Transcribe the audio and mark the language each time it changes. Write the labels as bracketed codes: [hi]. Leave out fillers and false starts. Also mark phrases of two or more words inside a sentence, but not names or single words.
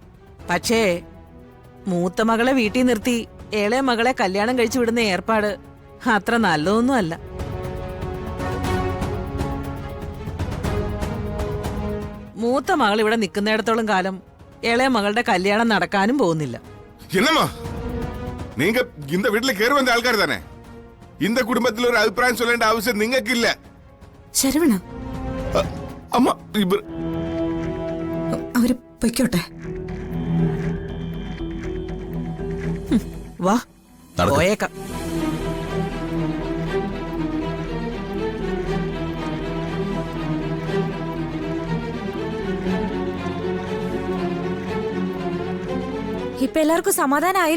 [ml] പക്ഷേ മൂത്ത മകളെ വീട്ടിൽ നിർത്തി ഇളയ മകളെ കല്യാണം കഴിച്ചു വിടുന്ന ഏർപ്പാട് അത്ര നല്ലതൊന്നും അല്ല. മൂത്ത മകൾ ഇവിടെ നിൽക്കുന്നിടത്തോളം കാലം ഇളയ മകളുടെ കല്യാണം നടക്കാനും പോകുന്നില്ല. [ta] என்னம்மா நீங்க இந்த வீட்டுல கேறு வந்த ஆள்கார் தானே? இந்த குடும்பத்தில் ஒரு அபிப்பிராயம் சொல்ல வேண்டிய அவசியம் [ml] നിങ്ങൾക്ക് ഇല്ല. [ta] ശരവണ, அம்மா இவர் [ml] അവര് പൊയ്ക്കോട്ടെ. വാ നടക്ക്. പോയേക്കാം. ഇപ്പൊ എല്ലാവർക്കും സമാധാനമായല്ലോ.